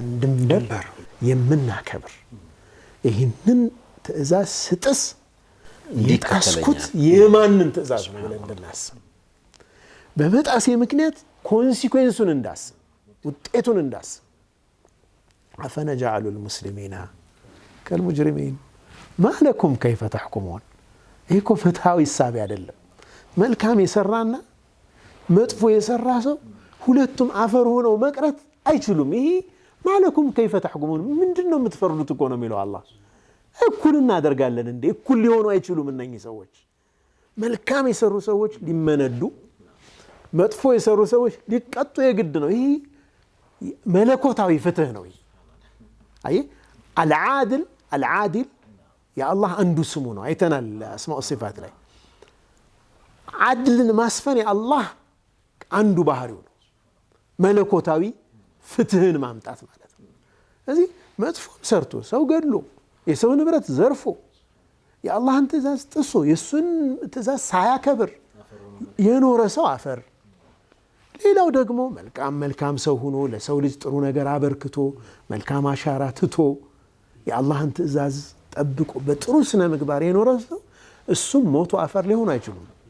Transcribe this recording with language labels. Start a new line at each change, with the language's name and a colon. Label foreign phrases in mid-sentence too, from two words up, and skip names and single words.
Amharic: ድንበር የምናከብር ይህንን ትእዛዝ ስጥስ ይጣስኩት የማንን ትእዛዝ ነው ብለን እንድናስብ በመጣሴ ምክንያት ኮንሲኩዌንሱን እንዳስብ ውጤቱን እንዳስብ
Arabic: أفنجعل المسلمين كالمجرمين ما لكم كيف تحكمون
Amharic: ይሄ ፍትሃዊ ሐሳብ አይደለም መልካም የሰራና መጥፎ የሰራ ሰው ሁለቱም አፈር ሆነው መቅረት አይችሉም ይሄ
Arabic: ما لكم كيف تحكمون
Amharic: ምንድነው የምትፈርዱት እኮ ነው የሚለው አላህ እኩል እናደርጋለን እንዴ እኩል ሊሆኑ አይችሉም እነኚህ ሰዎች መልካም የሰሩ ሰዎች ሊመነዱ መጥፎ የሰሩ ሰዎች ሊቀጡ የግድ ነው ይሄ መለኮታዊ ፍትህ ነው አይ
Arabic: العادل يا الله عنده
Amharic: ስሙ ነው አይተናል
Arabic: أسماء صفات
Amharic: ላይ عدልን ማስፈን
Arabic: يا الله
Amharic: አንዱ ባህሪው ነው መለኮታዊ ፍትህን ማምጣት ማለት ነው ስለዚህ መጥፎም ሰርቶ ሰው ገድሎ የሰው ንብረት ዘርፎ የአላህን ትእዛዝ ጥሶ የሱን ትእዛዝ ሳያከብር የኖረ ሰው አፈር ሌላው ደግሞ መልካም ሰው ሆኖ ለሰው ልጅ ጥሩ ነገር አበርክቶ መልካም አሻራ ትቶ የአላህን ትእዛዝ ጠብቆ በጥሩ ስነ ምግባር የኖረ ሰው እሱም ሞቶ አፈር ሊሆን አይችልም